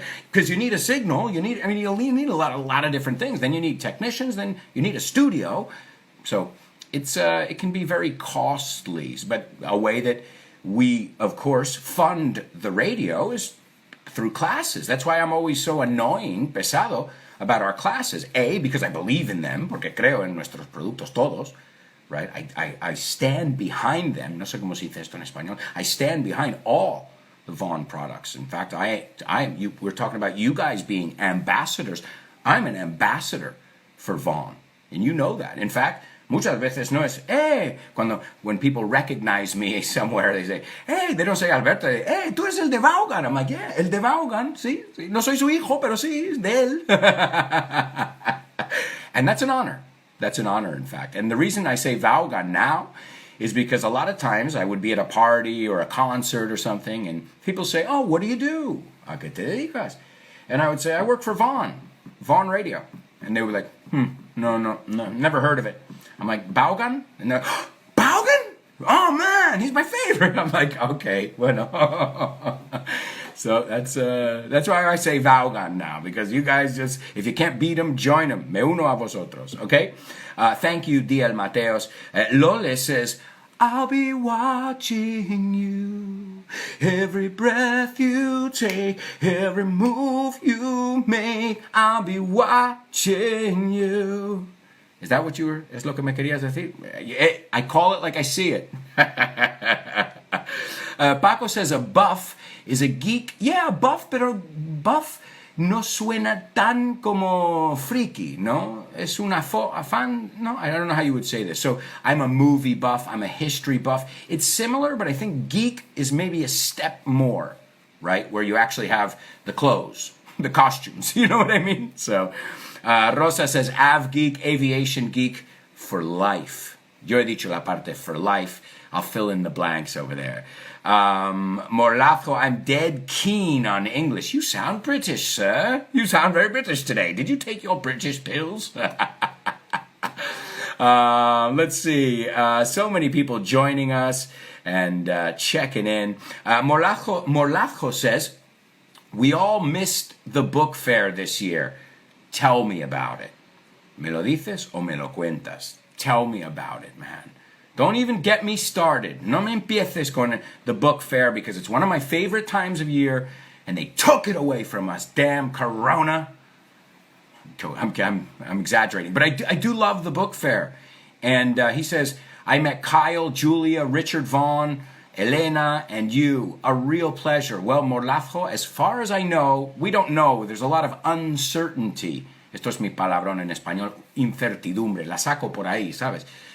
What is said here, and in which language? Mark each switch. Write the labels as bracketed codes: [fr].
[en] Because you need a signal, you'll need a lot of different things. Then you need technicians, then you need a studio. So it can be very costly. But a way that we, of course, fund the radio is through classes. That's why I'm always so annoying, pesado, about our classes. A, because I believe in them, [es] porque creo en nuestros productos todos. [en] Right? I stand behind them. [es] No sé cómo se dice esto en español. [en] I stand behind all the Vaughn products. In fact, we're talking about you guys being ambassadors. I'm an ambassador for Vaughn, and you know that. In fact, [es] muchas veces no es, [en] when people recognize me somewhere, they say, hey, they don't say Alberto, hey, [es] tú eres el de Vaughan. [en] I'm like, yeah, [es] el de Vaughan, sí. No soy su hijo, pero sí, de él. [en] And that's an honor. That's an honor, in fact. And the reason I say Vaughan now is because a lot of times I would be at a party or a concert or something, and people say, oh, what do you do? [es] ¿A qué te dedicas? [en] And I would say, I work for Vaughn Radio. And they were like, no, never heard of it. I'm like, Vaughan? And they're like, Vaughan? Oh, man, he's my favorite. I'm like, okay, bueno. So that's why I say Vaughan now, because you guys just, if you can't beat them, join them. [es] Me uno a vosotros, [en] okay? Thank you, DL Mateos. Lole says, I'll be watching you. Every breath you take, every move you make, I'll be watching you. Is that what [es] es lo que me querías decir? [en] I call it like I see it. Paco says a buff is a geek. [es] Yeah, buff, pero buff no suena tan como friki, ¿no? Es a fan, no? [en] I don't know how you would say this. So I'm a movie buff, I'm a history buff. It's similar, but I think geek is maybe a step more, right? Where you actually have the clothes, the costumes, you know what I mean? So Rosa says av geek, aviation geek for life. [es] Yo he dicho la parte [en] for life. I'll fill in the blanks over there. Morlazo, I'm dead keen on English. You sound British, sir. You sound very British today. Did you take your British pills? Let's see. So many people joining us and checking in. Morlazo says, we all missed the book fair this year. Tell me about it. [es] ¿Me lo dices o me lo cuentas? [en] Tell me about it, man. Don't even get me started. [es] No me empieces con [en] the book fair because it's one of my favorite times of year and they took it away from us. Damn Corona. I'm exaggerating, but I do love the book fair. And he says, I met Kyle, Julia, Richard Vaughn, Elena, and you. A real pleasure. Well, Morlazo, as far as I know, we don't know. There's a lot of uncertainty. [es] Esto es mi palabrón en español, incertidumbre. La saco por ahí, ¿sabes?